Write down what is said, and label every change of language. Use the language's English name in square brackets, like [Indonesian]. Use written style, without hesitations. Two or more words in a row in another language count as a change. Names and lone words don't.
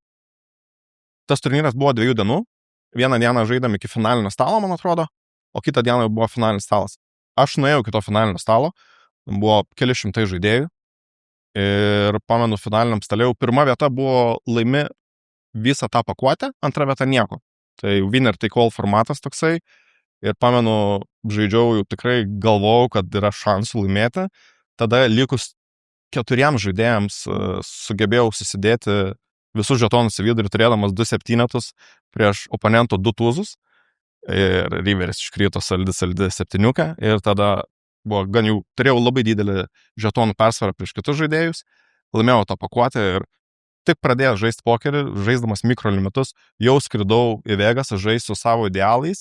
[Lithuanian] Tas turnyras buvo 2 dienų, vieną dieną žaidėm iki finalinio stalo, man atrodo, o kitą dieną buvo finalinis stalas. Aš nuėjau iki to finalinio stalo, buvo keli šimtai žaidėjų ir pamenu finaliniam stale, jau pirma vieta buvo laimi visą tą pakuotę, antra vieta nieko. Tai [English] winner take all [Lithuanian] formatas toksai ir pamenu, žaidžiau, jau tikrai galvojau, kad yra šansų laimėti. Tada likus 4 žaidėjams sugebėjau susidėti visus žetonus į vidurį, turėdamas 2 septynetus prieš oponento 2 tūzus. Ir Riveris iškrito saldi 7 ir tada buvo gan jau, turėjau labai didelį žetonų persvarą prieš kitus žaidėjus, laimėjau tą pakuotę ir tik pradėjęs žaisti pokerį, žaisdamas mikrolimitus, jau skridau į Vegasą žaisti su savo idealais.